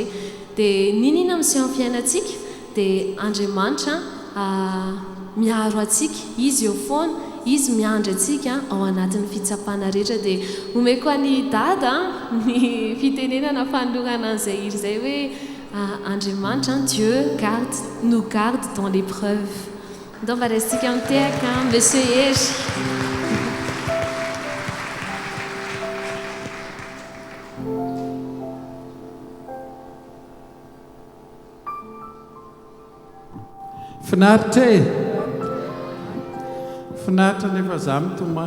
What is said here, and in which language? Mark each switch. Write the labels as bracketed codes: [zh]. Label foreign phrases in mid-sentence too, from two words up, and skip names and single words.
[mg] Dia ninona miseho amin'ny fiainantsika dia Andriamanitra miaro antsika, izy eo foana, izy miandry antsika ao anatin'ny fitsapana rehetra. Dia omeko any dada ny fitenenana fanolorana an'izay iry izay hoe Andriamanitra, [fr] Dieu nous garde dans l'épreuve. [mg] Donc mba raisitsika mitehaka Monsieur Hery. Finaritra e! Finaritra nefa izaho mitomany.